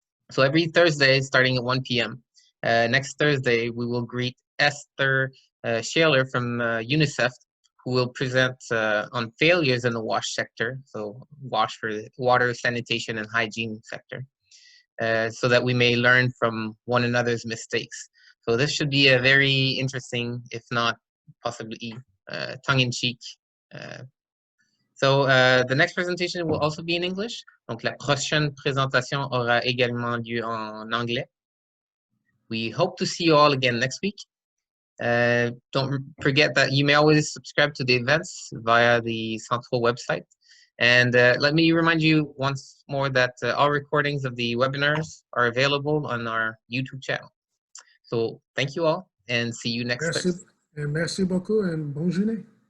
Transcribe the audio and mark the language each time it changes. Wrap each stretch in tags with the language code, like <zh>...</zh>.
<en>So every Thursday, starting at 1 p.m. Next Thursday, we will greet Esther Shaler from UNICEF, who will present on failures in the wash sector, so wash for the water, sanitation, and hygiene sector, so that we may learn from one another's mistakes. So this should be a very interesting, if not possibly tongue-in-cheek. So the next presentation will also be in English.</en> <fr>Donc la prochaine présentation aura également lieu en anglais.</fr> <en>We hope to see you all again next week. Don't forget that you may always subscribe to the events via the CentrEau website. And let me remind you once more that all recordings of the webinars are available on our YouTube channel. So thank you all and see you next Thursday.</en> <fr>Merci beaucoup and bonne journée.</fr>